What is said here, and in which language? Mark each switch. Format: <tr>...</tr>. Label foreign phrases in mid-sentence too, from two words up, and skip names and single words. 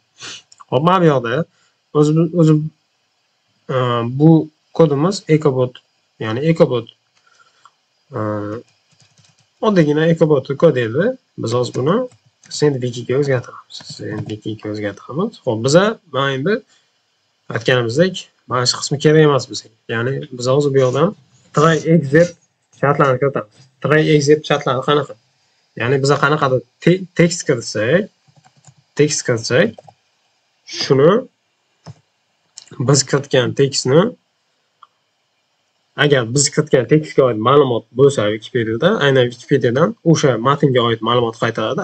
<uz>Xo'p, mana bu yerda o'zi bu kodimiz Ecobot, ya'ni Ecobot oddiygina Ecobot kod edi. Biz hozir buni sendwichiga o'zgartiramiz. Xo'p, biza mana endi aytganimizdek, mana shu qismi kerak emas bizga. Ya'ni biz hozir bu yerdan</uz> <en>try exit</en> <uz>shartlarini kiritamiz.</uz> <en>Try exit</en> <uz>shartlari qanaqa? Ya'ni biz qanaqadir tekst kiritsak, shuni biz kiritgan tekstni, agar biz kiritgan tekstga oid ma'lumot bo'lsa Wikipediada, aynan Wikipediadan o'sha matnga oid ma'lumot qaytaradi.</uz>